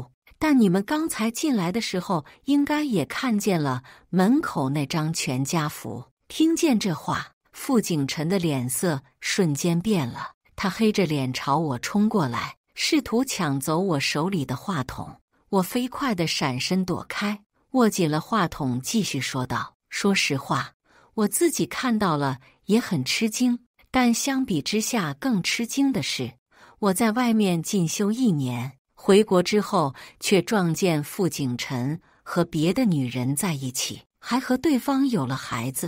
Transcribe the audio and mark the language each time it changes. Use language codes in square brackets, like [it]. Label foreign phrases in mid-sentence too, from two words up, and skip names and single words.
[zh] 但你們剛才進來的時候，應該也看見了門口那張全家福。” 聽見這話，傅景辰的臉色瞬間變了，他黑着臉朝我衝過來，試圖搶走我手裡的話筒。我飛快地閃身躲開，握緊了話筒，繼續說道：“說實話，我自己看到了也很吃驚，但相比之下更吃驚的是，我在外面進修1年，回國之後卻撞見傅景辰和別的女人在一起，還和對方有了孩子。